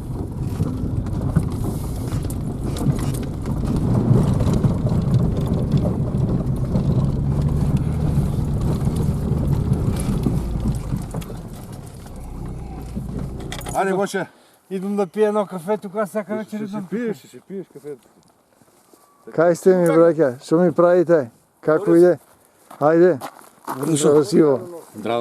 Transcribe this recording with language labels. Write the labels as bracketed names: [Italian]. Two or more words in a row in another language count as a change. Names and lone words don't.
[Bulgarian] Айде, Боче! Идвам да пия едно кафе, тук всяка вечер идвам. Ще си пиеш кафето. [Macedonian] Кај сте ми, браќа? Што ми правите? Како иде? Ајде. Здраво живо. Здраво.